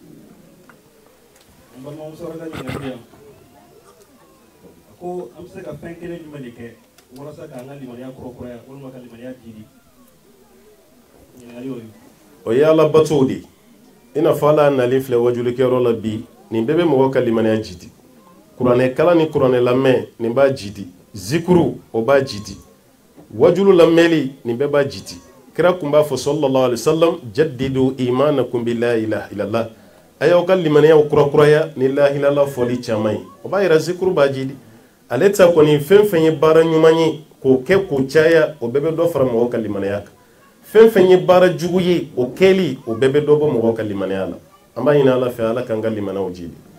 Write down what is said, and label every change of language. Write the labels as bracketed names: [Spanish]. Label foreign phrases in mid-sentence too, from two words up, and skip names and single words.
[Bambara] ko an bɛ se ka fɛn kelen jumɛn de kɛ walasa k'an ka limaniya kɔrɔkuraya walima ka limaniya didi ɲininkali y'o ye o ye ala batow de i n'a fɔ ala nalen filɛ wajulikɛyɔrɔ la bi nin bɛɛ bɛ mɔgɔ ka limaniya jidi kuranɛ kala ni kuranɛ lamɛn nin b'a jidi zikuru o b'a jidi wajulu lamɛnli nin bɛɛ b'a jidi kira kun b'a fɔ [Arabic] صلى الله عليه وسلم جددوا إيمانكم بلا إله إلا الله [Bambara] a y'aw ka limaniyaw kurakuraya ni [Arabic] لا إله إلا الله [Bambara] fɔli caman ye o b'a yira zikuru b'a jidi ale ta kɔni fɛn fɛn ye baara ɲuman ye k'o kɛ k'o caya o bɛɛ bɛ dɔ fara mɔgɔw ka limaniya kan fɛn fɛn ye baara jugu ye o kɛli o bɛɛ bɛ dɔ bɔ mɔgɔw ka limaniya la an b'a ɲini ala fɛ ala k'an ka limaniyaw jidi